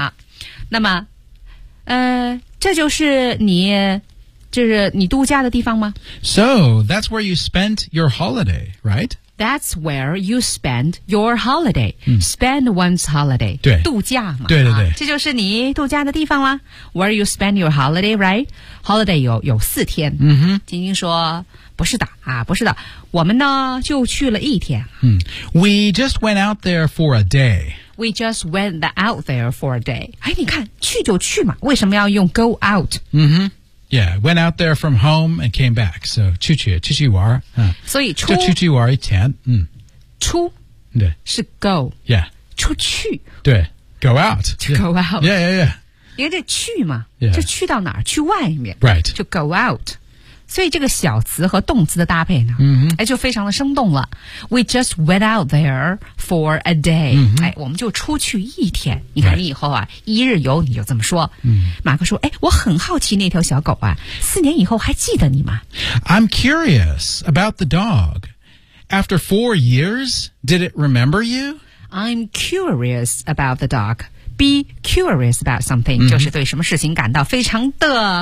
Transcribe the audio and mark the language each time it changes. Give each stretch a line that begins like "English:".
Chinese: 啊、那么、这就是你就是你度假的地方吗
English: So, that's where you spent your holiday, right? That's where you spend your holiday.、Spend one's holiday.
Chinese: 对度假嘛。对对对、啊。这就是你度假的地方啦。
English: Where you spend your holiday, right? Holiday
Chinese: 有四天。嗯哼。晶晶说不是的啊不是的。我们呢就去了一天。
English: We just went out there for a day. We just went out there for a day.
Chinese: 哎你看去就去嘛为什么要用 go out? 嗯哼。
English: Yeah, went out there from home and came back.
Chinese: So, 出去，出去玩。所以出，就出去玩一天。出，对，是 go.
English: Yeah.
Chinese: 出去。
English: 对 ,go out. To go out. Yeah, yeah, yeah.
Chinese: 因为这去嘛、
English: yeah.
Chinese: 就去到哪儿去外面。
English: Right.
Chinese: 就 go out. 所以这个小词和动词的搭配呢、 mm-hmm. 哎、就非常的生动了。
English: We just went out there for a day.、 Mm-hmm.
Chinese: 哎、我们就出去一天。你看你以后啊、
English: right.
Chinese: 一日游你就这么说。 Mm-hmm. 马克说哎我很好奇那条小狗啊四年以后还记得你吗
English: I'm curious about the dog. After 4 years, did it remember you? I'm curious about the dog. Be curious about something、mm-hmm.
Chinese: 就是对什么事情感到非常的